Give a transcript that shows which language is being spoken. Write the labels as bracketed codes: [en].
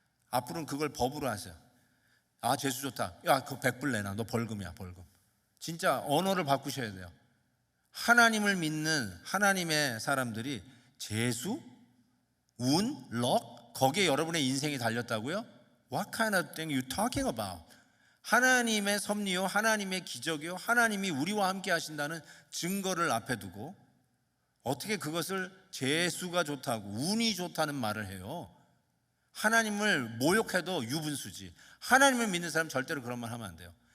[ko] 앞으로는 그걸 법으로 하세요. 재수 좋다. 야, 그거 100불 내놔. 너 벌금이야, 벌금. 진짜 언어를 바꾸셔야 돼요. 하나님을 믿는 하나님의 사람들이 재수, 운, 럭, 거기에 여러분의 인생이 달렸다고요? [en] What kind of thing you talking about? [ko] 하나님의 섭리요, 하나님의 기적이요, 하나님이 우리와 함께 하신다는 증거를 앞에 두고 어떻게 그것을 재수가 좋다고, 운이 좋다는 말을 해요? 하나님을 모욕해도 유분수지. 하나님을 믿는 사람 절대로 그런 말 하면 안 돼요.